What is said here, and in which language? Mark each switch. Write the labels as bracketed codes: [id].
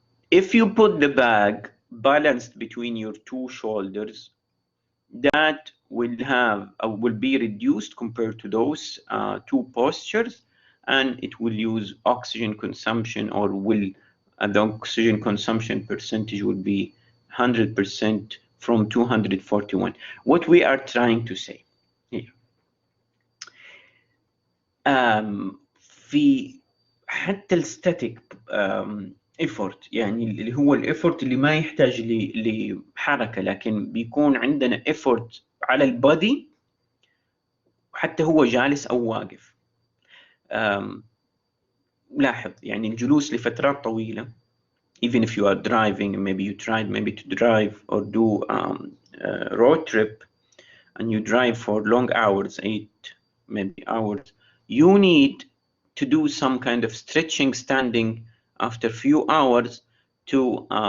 [en] If you put the bag balanced between your two shoulders, that will be reduced compared to those two postures, and it will use oxygen consumption, or the oxygen consumption percentage will be 100% from 241. What we are trying to say here [ar] في حتى الستاتيك effort، يعني اللي هو الافورت اللي ما يحتاج لحركة لكن بيكون عندنا effort على البادي حتى هو جالس أو واقف. لاحظ يعني الجلوس لفترات طويلة، [en] even if you are driving, maybe you tried to drive or do a road trip and you drive for long hours, 8 maybe hours, you need to do some kind of stretching standing after few hours to